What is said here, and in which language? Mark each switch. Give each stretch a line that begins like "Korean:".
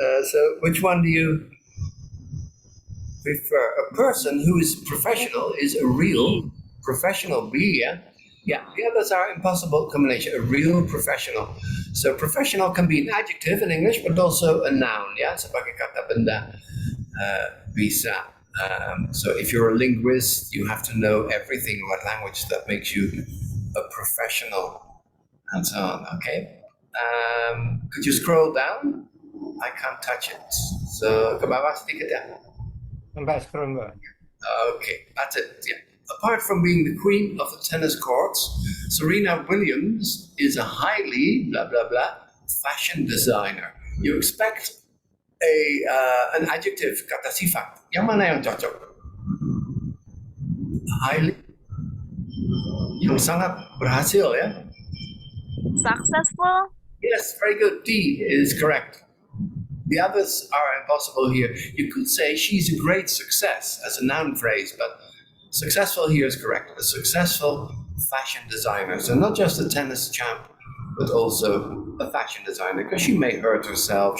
English: So which one do you prefer? A person who is professional is a real professional. B, yeah? Yeah, the others are impossible combination. A real professional. So professional can be an adjective in English, but also a noun.
Indonesian: Yeah, sebagai kata benda bisa.
English: So if you're a linguist, you have to know everything about language that makes you a professional, and so on. Okay. Could you scroll down? I can't touch it.
Indonesian: So ke bawah sedikit ya. Mbak scroll Mbak.
English: Okay, that's it. Yeah. Apart from being the queen of the tennis courts, Serena Williams is a highly blah blah blah fashion designer. You expect an adjective,
Indonesian: kata sifat. Yang mana yang cocok? Highly, yang sangat berhasil ya.
English: Successful? Yes, very good. D is correct. The others are impossible here. You could say she's a great success as a noun phrase, but successful here is correct. A successful fashion designer. So not just a tennis champ, but also a fashion designer, because she may hurt herself.